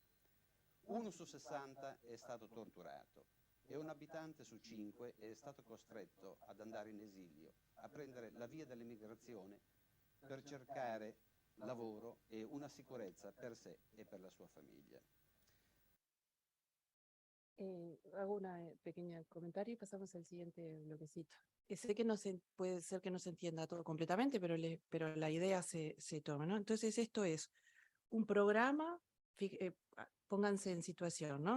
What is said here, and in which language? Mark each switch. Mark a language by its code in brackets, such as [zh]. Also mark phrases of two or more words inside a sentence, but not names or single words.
[it] 1 su 60 è stato torturato e un abitante su 5 è stato costretto ad andare in esilio, a prendere la via dell'emigrazione per cercare lavoro e una sicurezza per sé e per la sua famiglia. [es] Hago una pequeña comentario y pasamos al siguiente bloquecito. Sé que no se, puede ser que no se entienda todo completamente, pero la idea se toma, ¿no? Entonces esto es un programa, pónganse en situación, ¿no?